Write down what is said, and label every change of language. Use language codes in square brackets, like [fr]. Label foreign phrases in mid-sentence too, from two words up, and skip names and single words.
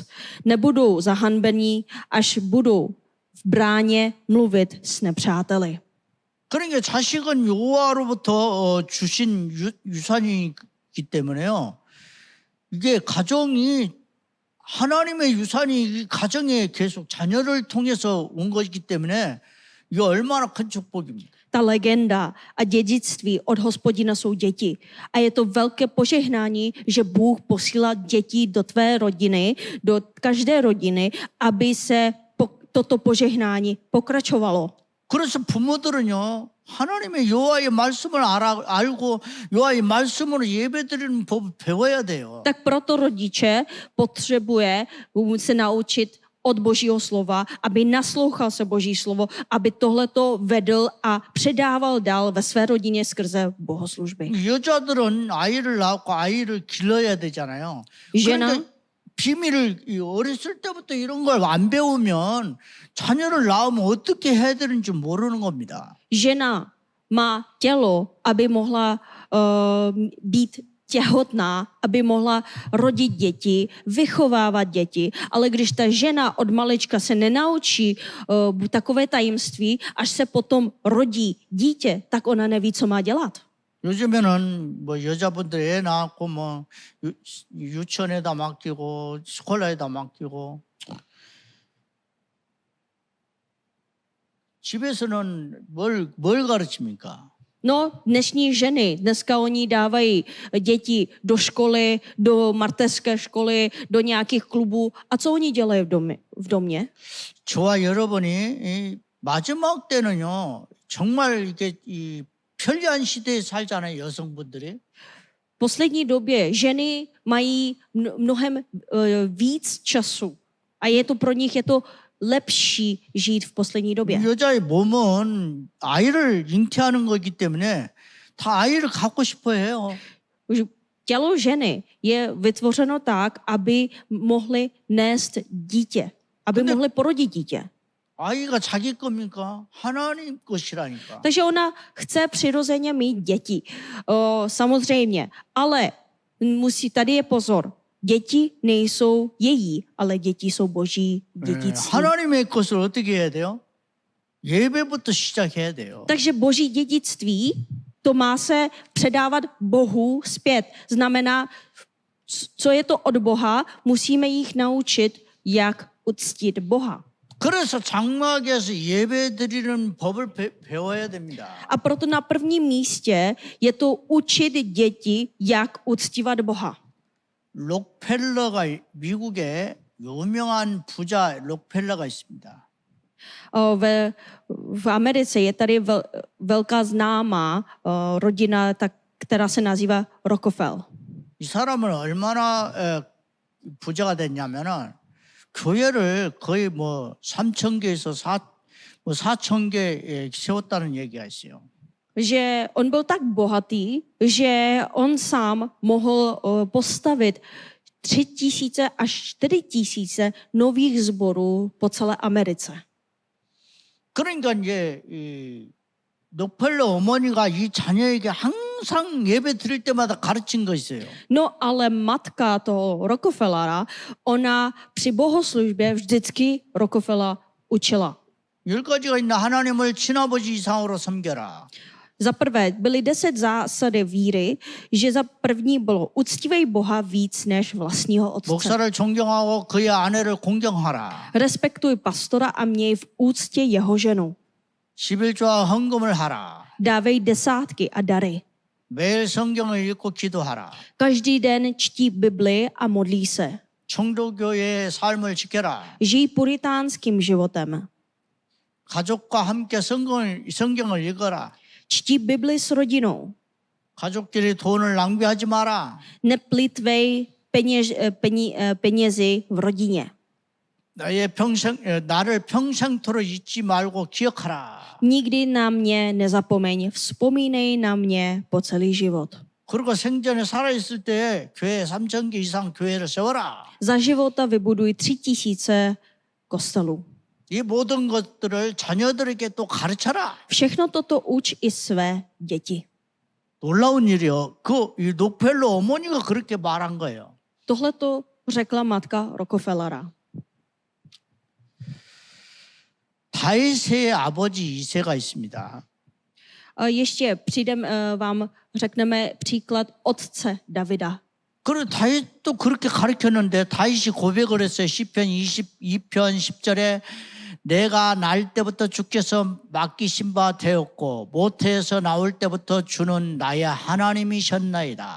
[cs] Nebudou zahanbení, až budou v bráně mluvit s nepřáteli. [ko] 그러니까 자식은 여호와로부터 주신 유산이기 때문에요. 이게 가정이 하나님의 유산이 이 가정에 계속 자녀를 통해서 온 것이기 때문에 이게 얼마나 큰 축복입니다. [cs] Ta legenda a dědictví od Hospodina jsou děti. A je to velké požehnání, že Bůh posílá děti do tvé rodiny, do každé rodiny, aby se toto požehnání pokračovalo. [ko] 그래서 부모들은요. 하나님의 여호와의 말씀을 알고 여호와의 말씀으로 예배드리는 법을 배워야 돼요. [cs] Tak proto rodiče potřebuje se naučit od Božího slova, aby naslouchal se Boží slovo, aby tohleto vedl a předával dál ve své rodině skrze bohoslužby. [ko] 여자들은 아이를 낳고 아이를 길러야 되잖아요. [cs] Žena, [ko] 비밀을 어렸을 때부터 이런 걸 안 배우면 자녀를 낳으면 어떻게 해야 되는지 모르는 겁니다. [cs] žena má tělo, aby mohla být těhotná, aby mohla rodit děti, vychovávat děti, ale když ta žena od malička se nenaučí takové tajemství, až se potom rodí dítě, tak ona neví, co má dělat. [ko] 요즘에는 뭐 여자분들 애 낳고 뭐 유치원에다 맡기고 스콜라에다 맡기고 집에서는 뭘 가르칩니까? [cs] No, dnešní ženy, dneska oni dávají děti do školy, do mateřské školy, do nějakých klubů. A co oni dělají v domě? [ko] 저와 여러분이 마지막 때는요, 정말 이게 이 편리한 시대에 살잖아요, 여성분들이. [cs] V poslední době ženy mají mnohem víc času. A je to pro nich lepší žít v poslední době. [ko] 여자의 몸은 아이를 잉태하는 거기 때문에 다 아이를 갖고 싶어 해요. [cs] Tělo ženy je vytvořeno tak, aby mohly nést dítě, aby mohly porodit dítě. [ko] 아이가 자기 겁니까? 하나님 것이라니까. [cs] Takže ona chce přirozeně mít děti. Samozřejmě, ale tady je pozor. Děti nejsou její, ale děti jsou boží dědictví. [ko] 하나님의 것을 어떻게 해야 돼요? 예배부터 시작해야 돼요. [cs] Takže boží dědictví, to má se předávat Bohu zpět. Znamená, co je to od Boha, musíme jich naučit, jak uctít Boha. [ko] 그래서 장막에서 예배 드리는 법을 배워야 됩니다. [cs] A proto na prvním místě je to učit děti, jak uctívat Boha. [ko] 록펠러가 미국에 유명한 부자 록펠러가 있습니다. [cs] V Americe je tady velká známá rodina, která se nazývá Rockefeller. [ko] 이 사람은 얼마나 부자가 됐냐면은 교회를 거의 뭐 3,000개에서 4,000개 세웠다는 얘기가 있어요. [cs] Že on byl tak bohatý, že on sám mohl postavit 3,000 až 4,000 nových sborů po celé Americe. [ko] 그러니까 이제 이 록펠러 어머니가 이 자녀에게 항상 예배 드릴 때마다 가르친 거 있어요. [cs] No ale matka toho Rockefellera, ona při bohoslužbě vždycky Rockefeller učila. [ko] 10가지가 있나 하나님을 친아버지 이상으로 섬겨라. [cs] Za prvé, byly 10 zásady víry, že za první bylo uctívej Boha víc než vlastního otce. [ko] 목사를 존경하고 그의 아내를 공경하라. [cs] Respektuj pastora a měj v úctě jeho ženu. [ko] 11조와 헌금을 하라. [cs] Dávej desátky a dary. [ko] 매일 성경을 읽고 기도하라. [cs] Každý den čtí Bibli a modlí se. [ko] 청도교회의 삶을 지켜라. [cs] Žij puritánským životem. [ko] 가족과 함께 성경을 읽어라. [cs] Čtí Bibli s rodinou. [ko] 가족끼리 돈을 낭비하지 마라. [cs] Neplitvej penězi v rodině. [ko] 나를 평생토록 잊지 말고 기억하라. [cs] Nikdy na mě nezapomeň, vzpomínej na mě po celý život. [ko] 그리고 생전에 살아있을 때 교회 3,000개 이상 교회를 세워라. [cs] Za života vybuduj 3,000 kostelů. [ko] 이 모든 것들을 자녀들에게 또 가르쳐라. [cs] Všechno toto uč i své děti. [ko] 놀라운 일이요. 이 록펠러 어머니가 그렇게 말한 거예요. [cs] Tohle to řekla matka Rockefellera. [ko] 다윗의 아버지 이새가 있습니다. [cs] Ještě vám řekneme příklad otce Davida. [ko] 그리고 다윗도 그렇게 가르쳤는데 다윗이 고백을 했어요. 시편 22편 10절에 내가 날 때부터 주께서 맡기신 바 되었고 모태에서 나올 때부터 주는 나의 하나님이셨나이다.